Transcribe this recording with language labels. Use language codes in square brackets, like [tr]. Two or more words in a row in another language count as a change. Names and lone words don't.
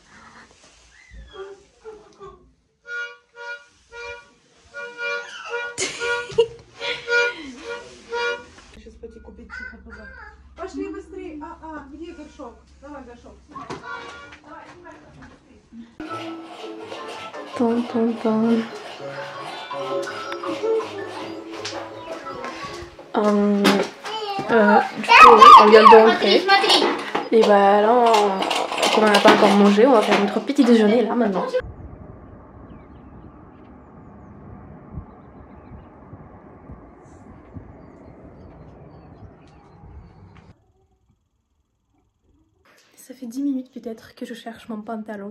[ru] Сейчас пойти купить что-то. Пошли быстрее. Где горшок? Давай горшок. Давай, снимай быстрее. Тон. [fr] Du coup, on vient d'entrer. [ru] Смотри. [fr] Et bah là, comme on n'a pas encore mangé, on va faire notre petit déjeuner là maintenant. Ça fait 10 minutes peut-être que je cherche mon pantalon.